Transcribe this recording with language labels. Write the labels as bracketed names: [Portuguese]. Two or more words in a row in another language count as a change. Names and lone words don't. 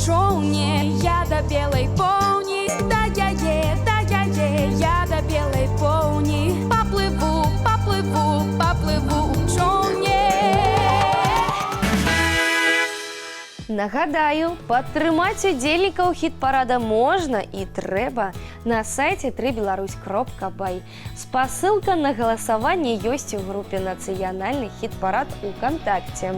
[Ukrainian] човні, я до білої повні, да я є, я до білої повні, попливу у човні. [Belarusian] Нагадаю, падтрымаць удзельнікаў хіт-парада можна і трэба на сайце www.3belarus.by. Спасылка на галасаванне ёсць у групе «Нацыянальны хіт-парад» УКонтакце.